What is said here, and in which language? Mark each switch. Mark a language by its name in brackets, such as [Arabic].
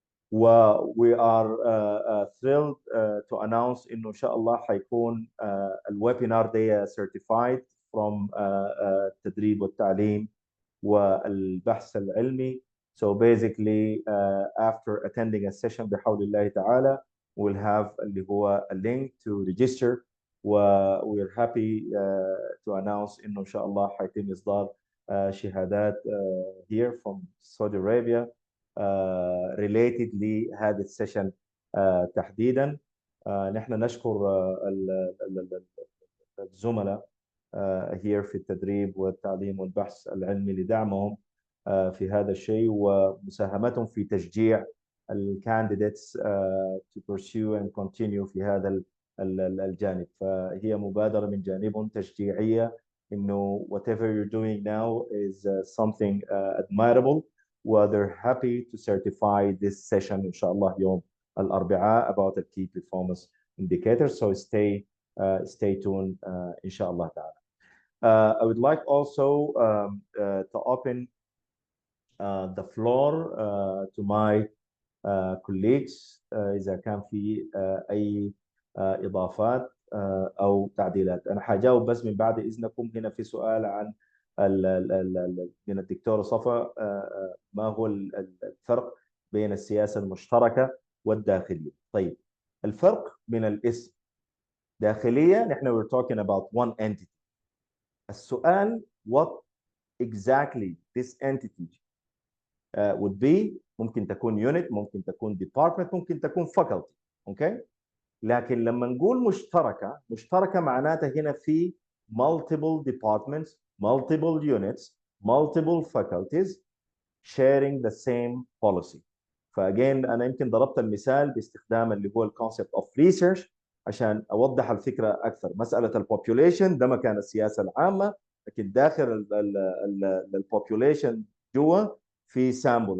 [English] We are thrilled to announce [Arabic] إنه إن شاء الله حيكون الويبينار ده [English] certified from [Arabic] التدريب والتعليم والبحث العلمي. [English] So basically after attending a session [Arabic] بحول الله تعالى [English] we'll have [Arabic] اللي هو [English] a link to register. we're happy to announce [Arabic] إنه إن شاء الله حيتم إصدار شهادات [English] here from Saudi Arabia related [Arabic] لهذا السيشن تحديدا. نحن نشكر الزملاء [English] here [Arabic] في التدريب والتعليم والبحث العلمي لدعمهم في هذا الشيء ومساهمتهم في تشجيع الكانديديتس [English] to pursue and continue [Arabic] في هذا الجانب. فهي مبادرة من جانبهم تشجيعية إنه [English] whatever you're doing now is something admirable. They're happy to certify this session [Arabic] إن شاء الله يوم الأربعاء [English] about the key performance indicators. So stay tuned [Arabic] إن شاء الله تعالى. [English] I would like also to open the floor to my colleagues [Arabic] إذا كان في أي إضافات أو تعديلات. أنا حجاوب بس من بعد إذنكم. هنا في سؤال عن من الدكتورة صفا ما هو الفرق بين السياسة المشتركة والداخلية. طيب الفرق من الاسم. داخلية نحن [English] we're talking about one entity. [Arabic] السؤال [English] what exactly this entity would be. [Arabic] ممكن تكون unit، ممكن تكون department، ممكن تكون faculty. اوكي، لكن لما نقول مشتركة، مشتركة معناتها هنا في [English] multiple departments, multiple units, multiple faculties sharing the same policy. [Arabic] فاجين انا يمكن ضربت المثال باستخدام اللي هو [English] الكونسبت of research [Arabic] عشان اوضح الفكره اكثر. مساله البوبوليشن ده مكان السياسه العامه، لكن داخل البوبوليشن جوا في سامبل.